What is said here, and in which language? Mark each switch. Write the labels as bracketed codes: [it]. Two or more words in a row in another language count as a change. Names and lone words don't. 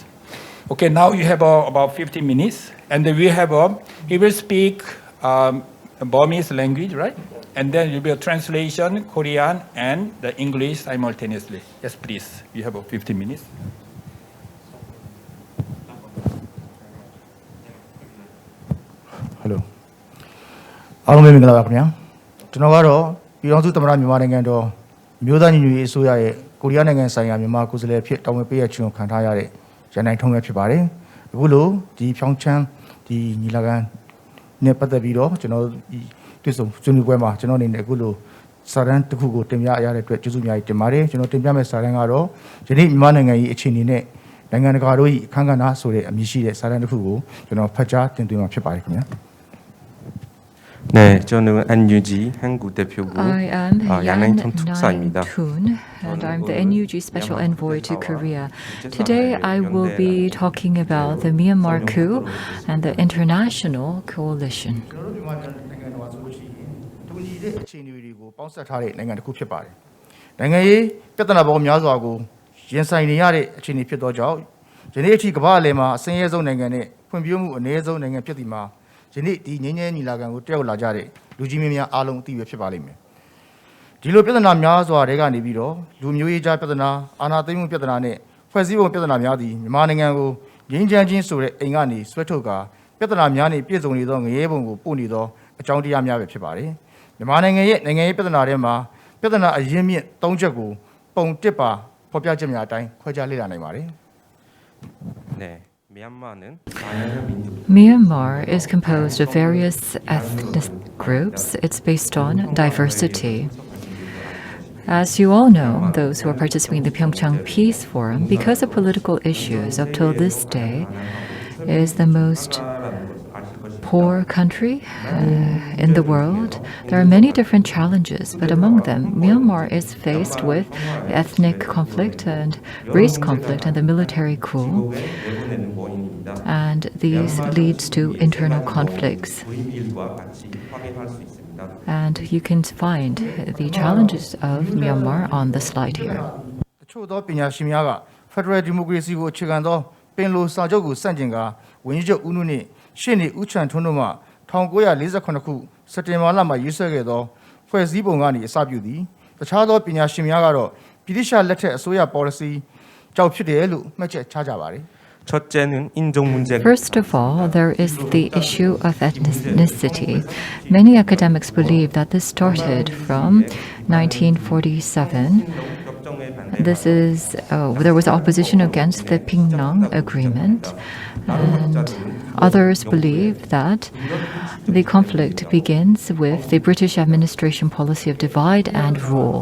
[en] Okay, now you have about 15 minutes, and then we have he will speak Burmese language, right? And then there will be a translation, Korean and the English simultaneously. Yes, please. You have 15 minutes. Hello. [my] အားလုံးပဲမင်္ဂလာပါခင်ဗျာကျွန်တော်ကတော့ပြည်ထောင်စုသမ္မတမြန်မာနိုင်ငံတော်မြို့သားညီညွတ်ရေးအစိုးရရဲ့ကိုရီးယားနိုင်ငံဆိုင်ရာမြန်မာကိုယ်စားလှယ်ဖြစ် တာဝန်ပေးရခြင်းကိုခံထားရတဲ့ရန်နိုင်ထုံးပဲဖြစ်ပါတယ်အခုလိုဒီဖြောင်းချမ်းဒီညီလာခံနဲ့ပတ်သက်ပြီးတော့ကျွန်တော်တွေ့ဆုံဆွေးနွေးပွဲမှာကျွန်တော်အနေနဲ့အခုလိုစာတမ်းတစ်ခုကိုတင်ပြရတဲ့အတွက်ကျေးဇူးအများကြီးတင်ပါတယ်ကျွန်တော်တင်ပြမယ့်စာတမ်းကတော့ယနေ့မြန်မာနိုင်ငံရဲ့အခြေအနေနဲ့နိုင်ငံတကာတို့၏အခမ်းကဏ္ဍဆိုတဲ့အမည်ရှိတဲ့စာတမ်းတစ်ခုကိုကျွန်တော်ဖတ်ကြားတင်သွင်းမှာဖြစ်ပါတယ်ခင်ဗျာ [ko] 네, 저는 NUG 한국 대표부 양난통 특사입니다. [en] And I'm the NUG Special Envoy to Korea. Today I will be talking about the Myanmar coup and the international coalition. [my] အခြေအနေတွေကိုပေါင်းစပ်ထားတဲ့နိုင်ငံတစ်ခုဖြစ်ပါတယ်။နိုင်ငံရေးပြဿနာပေါင်းများစွာကိုရင်ဆိုင်နေရတဲ့အခြေအနေဖြစ်သောကြောင့်ယနေ့အထိကမ္ဘာအလယ် မှာအဆင်းရဲဆုံးနိုင်ငံနဲ့ဖွံ့ဖြိုးမှုအနည်းဆုံးနိုင်ငံဖြစ်ဒီမှာယနေ့ဒီငြိမ်းချမ်းညီလာခံကိုတက်ရောက်လာကြတဲ့လူကြီးမင်းများအားလုံးအသိပဲဖြစ်ပါလိမ့်မယ်။ဒီလိုပြဿနာများစွာတွေကနေပြီးတော့လူမျိုးရေးကြားပြဿနာအာဏာသိမ်းမှုပြဿနာနဲ့ဖွဲ့စည်းပုံပြဿနာများသည်မြန်မာနိုင်ငံကိုငြိမ်းချမ်းခြင်းဆိုတဲ့အိမ်ကနေဆွဲထုတ်ကာပြဿနာများနေပြည့်စုံနေသောငရေပုံကိုပို့နေသောအကြောင်းတရားများပဲဖြစ်ပါတယ်မြန်မာနိုင်ငံရဲ့နိုင်ငံရေးပြဿနာတွေမှာပြဿနာအရင်းမြစ်၃ချက်ကိုပုံတစ်ပါဖော်ပြချက်များအတိုင်းခွဲခြားလေ့လာနိုင်ပါတယ် [ko] 네, 미얀마는 다양한 민족 [en] Myanmar is composed of various ethnic groups. It's based on diversity. As you all know, those who are participating in the PyeongChang Peace Forum, because of political issues up till this day, is the most poor country in the world. There are many different challenges, but among them, Myanmar is faced with ethnic conflict and race conflict and the military coup. And these leads to internal conflicts. And you can find the challenges of Myanmar on the slide here. [my] တချို့သောပညာရှင်များက [en] Federal Democracy [my] ကိုအခြေခံသောပင်လိုစာချုပ်ကိုစန့်ကျင်ကဝန်ကြီးချုပ်ဦးနုနှင့်ရှေ့နေဦးချန်ထွန်းတို့မှ1948ခုစက်တင်ဘာလမှာရေးဆွဲခဲ့သောဖွဲ့စည်းပုံကနေအစပြုသည်တခြားသောပညာရှင်များကတော့ပြည်ထလက်ထက်အစိုးရ policy ကြောင့်ဖြစ်တယ်လို့မှတ်ချက်ချကြပါတယ် [ko] 첫째는 인종 문제가 [en] First of all, there is the issue of ethnicity. Many academics believe that this started from 1947. There was opposition against the Pyongyang Agreement, and others believe that the conflict begins with the British administration policy of divide and rule.